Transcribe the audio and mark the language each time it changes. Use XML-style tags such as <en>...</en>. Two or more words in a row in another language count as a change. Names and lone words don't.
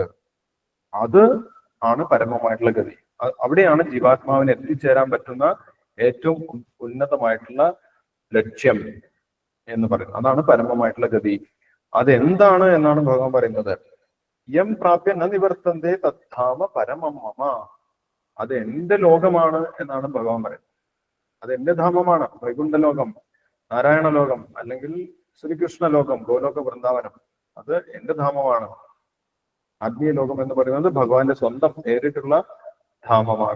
<ml>അത് ആണ് പരമമായിട്ടുള്ള ഗതി. അവിടെയാണ് ജീവാത്മാവിന് എത്തിച്ചേരാൻ പറ്റുന്ന ഏറ്റവും ഉന്നതമായിട്ടുള്ള ലക്ഷ്യം എന്ന് പറയുന്നത്. അതാണ് പരമമായിട്ടുള്ള ഗതി അതെന്താണ് എന്നാണ് ഭഗവാൻ പറയുന്നത്.</ml> <sa>യം പ്രാപ്യ ന നിവർത്തന്തേ തദ്ധാമ പരമം മമ.</sa> <ml>അത് എന്റെ ലോകമാണ് എന്നാണ് ഭഗവാൻ പറയുന്നത്. അത് എന്റെ ധാമമാണ്. വൈകുണ്ഠ ലോകം, നാരായണ ലോകം, അല്ലെങ്കിൽ ശ്രീകൃഷ്ണ ലോകം, ഗോലോക വൃന്ദാവനം, അത് എന്റെ ധാമമാണ്. ആത്മീയ ലോകം എന്ന് പറയുന്നത് ഭഗവാന്റെ സ്വന്തം നേരിട്ടുള്ള ധാമമാണ്.</ml>